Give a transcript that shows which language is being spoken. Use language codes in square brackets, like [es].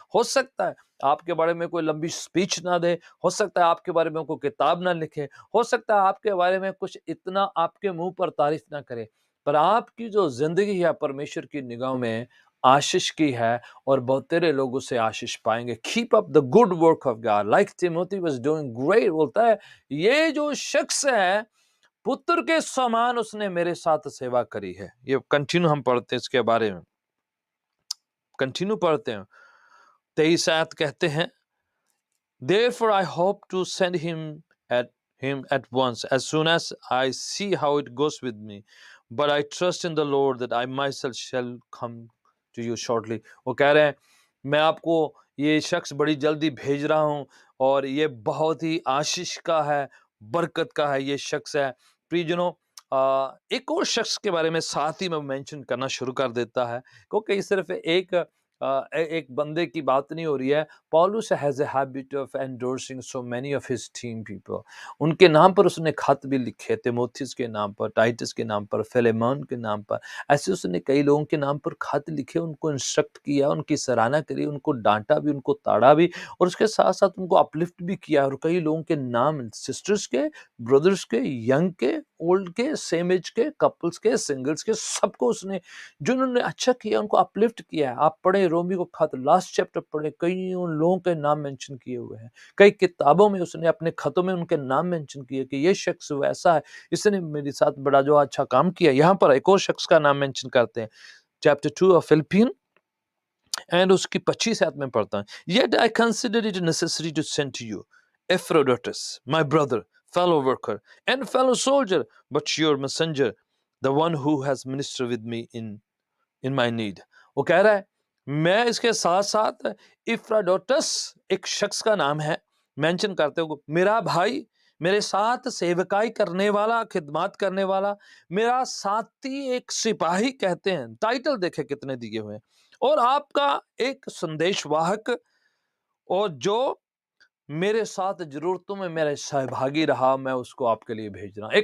[hi] हो सकता है आपके बारे में कोई लंबी स्पीच ना दे, हो सकता है आपके बारे में कोई किताब ना लिखे, हो सकता है आपके बारे में कुछ इतना आपके मुंह पर तारीफ ना करे, पर आपकी जो जिंदगी है परमेश्वर की निगाह में आशीष की है, और बहुत तेरे लोग उससे आशीष पाएंगे। [en] Keep up the good work of God, like Timothy was doing great. [hi] बोलता है ये जो शख्स है, पुत्र के समान उसने मेरे साथ सेवा करी है। ये कंटिन्यू हम पढ़ते हैं, इसके बारे में कंटिन्यू पढ़ते हैं। [en] 23 [hi] आयत कहते हैं, [en] therefore I hope to send him at once as soon as I see how it goes with me, but I trust in the Lord that I myself shall come to you shortly। [hi] वो कह रहे हैं मैं आपको ये शख्स बड़ी जल्दी भेज रहा हूं, और ये बहुत ही आशीष का है, बरकत का है ये शख्स है। प्रियजनों, एक और शख्स के बारे में साथ ही में मेंशन करना शुरू कर देता है, क्योंकि सिर्फ एक एक बंदे की बात नहीं हो रही है। [en] Paulus has a habit of endorsing so many of his team people. [hi] उनके नाम पर उसने खत भी लिखे, तिमोथियस के नाम पर, टाइटस के नाम पर, फिलेमोन के नाम पर। ऐसे उसने कई लोगों के नाम पर खत लिखे, उनको इंस्ट्रक्ट किया, उनकी सराहना करी, उनको डांटा भी, उनको ताड़ा भी, और उसके साथ साथ उनको अपलिफ्ट भी किया। और कई लोगों के नाम, सिस्टर्स के, ब्रदर्स के, यंग के, ओल्ड के, सेम एज के, कपल्स के, सिंगल्स के, सबको उसने, जिन्होंने अच्छा किया उनको अपलिफ्ट किया है। आप पढ़े रोमी को खत, लास्ट चैप्टर पढ़े, कई उन लोगों के नाम मेंशन किए हुए हैं। कई किताबों में उसने अपने खतों में उनके नाम मेंशन किए कि ये शख्स वैसा है, इसने मेरे साथ बड़ा जो अच्छा काम किया। यहाँ पर एक और शख्स का नाम मेंशन करते हैं, चैप्टर 2 ऑफ फिलिपियन एंड उसकी 25 आयत में पढ़ता हूं, [en] yet I consider it necessary to send to you Epaphroditus, my brother, fellow worker and fellow soldier, but your messenger, the one who has ministered with me in my need। [hi] वो कह रहा है मैं इसके साथ साथ इफ्राडोटस, एक शख्स का नाम है, मेंशन करते हो, मेरा भाई, मेरे साथ सेवकाई करने वाला, खिदमत करने वाला, मेरा साथी, एक सिपाही कहते हैं, टाइटल देखे कितने दिए हुए हैं, और आपका एक संदेशवाहक, और जो मेरे साथ जरूरतों में मेरे सहभागी रहा, मैं उसको आपके लिए भेज रहा हूं।